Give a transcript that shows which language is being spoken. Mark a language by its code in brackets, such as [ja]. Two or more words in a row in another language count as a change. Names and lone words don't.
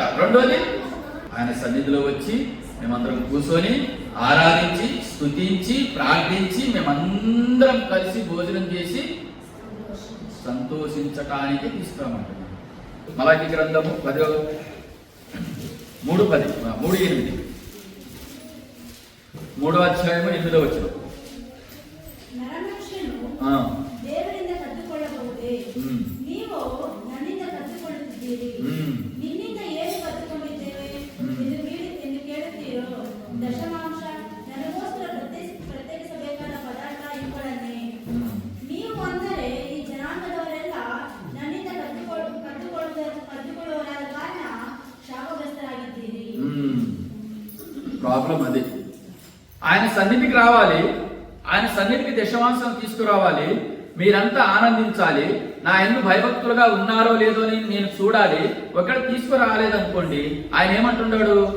[te] రెండోది, ఆయన సన్నిధిలో వచ్చి మేమందరం కూర్చొని ఆరాధించి స్తుతించి ప్రార్థించి మేమందరం కలిసి భోజనం చేసి సంతోషించటానికి తీసుకురామంటున్నాం. మలాకి గ్రంథము 3:8 3వ అధ్యాయము 8వ వచనం. [kn] ದೇವರಿಂದ ಕದ್ದುಕೊಳ್ಳಬಹುದೇ? ನೀವು ನನ್ನಿಂದ ಕದ್ದುಕೊಳ್ಳುತ್ತಿದ್ದೀರಿ. ನಿನ್ನಿಂದ ಏನು ಕದ್ದುಕೊಂಡಿದ್ದೇವೆ ಎಂದು ಕೇಳುತ್ತೀರೋ? ದಶಮಾಂಶ, ನನಗೋಸ್ಕರ ಪ್ರತ್ಯೇಕಿಸಬೇಕಾದ ಪದಾರ್ಥ ಇವುಗಳನ್ನೇ. ನೀವು ಅಂದರೆ ಈ ಜನಾಂಗದವರೆಲ್ಲ ನನ್ನಿಂದ ಕದ್ದುಕೊಳ್ಳುವವರಾದ ಕಾರಣ ಶಾಪಗ್ರಸ್ತರಾಗಿದ್ದೀರಿ. [te] ప్రాబ్లం అది. ఆయన సన్నిధికి రావాలి, ఆయన సన్నిధికి దశమాంశం తీసుకురావాలి, మీరంతా ఆనందించాలి, నా యందు భయభక్తులుగా ఉన్నారో లేదో అని నేను చూడాలి. ఒకవేళ తీసుకురాలేదనుకోండి, ఆయన ఏమంటున్నాడు?